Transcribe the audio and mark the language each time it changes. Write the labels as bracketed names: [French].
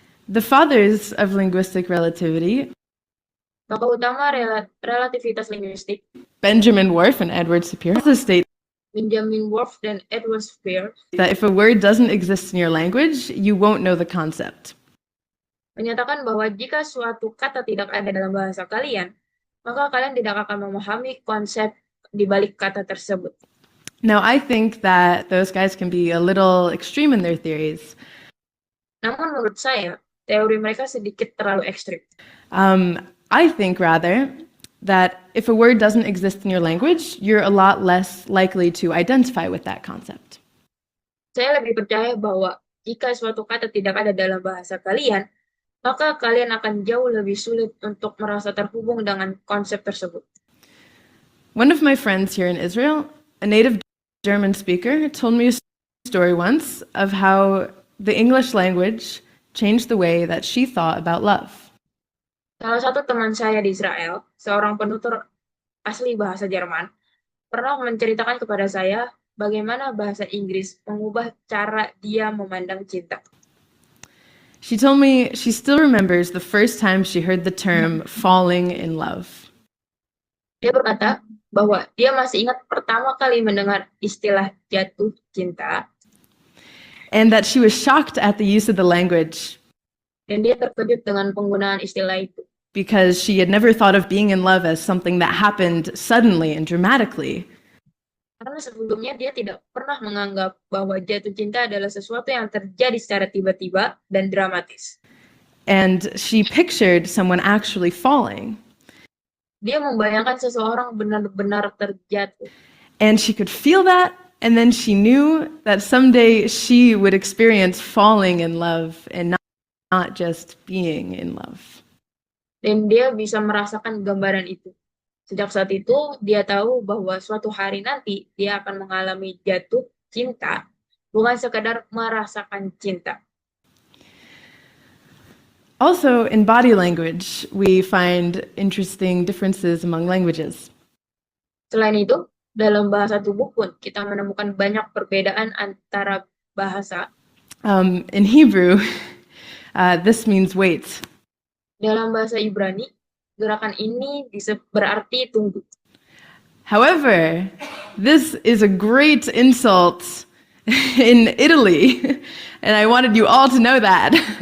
[English] The fathers of linguistic relativity, [Indonesian] Tokoh utama relativitas linguistik, [English] Benjamin Whorf and Edward Sapir, also state [Indonesian] Benjamin Whorf dan Edward Spear, [English] that if a word doesn't exist in your language, you won't know the concept. [Indonesian] menyatakan bahwa jika suatu kata tidak ada dalam bahasa kalian, maka kalian tidak akan memahami konsep di balik kata tersebut. [English] Now, I think that those guys can be a little extreme in their theories. [Indonesian] Namun menurut saya, teori mereka sedikit terlalu ekstrim. [English] I think rather that if a word doesn't exist in your language, you're a lot less likely to identify with that concept. [Indonesian] Saya lebih percaya bahwa jika suatu kata tidak ada dalam bahasa kalian, maka kalian akan jauh lebih sulit untuk merasa terhubung dengan konsep tersebut. [English] One of my friends here in Israel, a native German speaker, told me a story once of how the English language changed the way that she thought about love. [Indonesian] Salah satu teman saya di Israel, seorang penutur asli bahasa Jerman, pernah menceritakan kepada saya bagaimana bahasa Inggris mengubah cara dia memandang cinta. [English] She told me she still remembers the first time she heard the term falling in love. [Indonesian] Dia berkata bahwa dia masih ingat pertama kali mendengar istilah jatuh cinta, [English] and that she was shocked at the use of the language [Indonesian] dan dia terkejut dengan penggunaan istilah itu. [English] because she had never thought of being in love as something that happened suddenly and dramatically. [Indonesian] Karena sebelumnya dia tidak pernah menganggap bahwa jatuh cinta adalah sesuatu yang terjadi secara tiba-tiba dan dramatis. [English] And she pictured someone actually falling. [Indonesian] Dia membayangkan seseorang benar-benar terjatuh. [English] And she could feel that, and then she knew that someday she would experience falling in love and not just being in love. [Indonesian] Dan dia bisa merasakan gambaran itu. Sejak saat itu, dia tahu bahwa suatu hari nanti dia akan mengalami jatuh cinta, bukan sekadar merasakan cinta. [English] Also, in body language, we find interesting differences among languages. [Indonesian] Selain itu, dalam bahasa tubuh pun kita menemukan banyak perbedaan antara bahasa. [English] In Hebrew, this means wait. [Indonesian] Dalam bahasa Ibrani, gerakan ini bisa berarti tunggu. [English] However, this is a great insult in Italy, and I wanted you all to know that.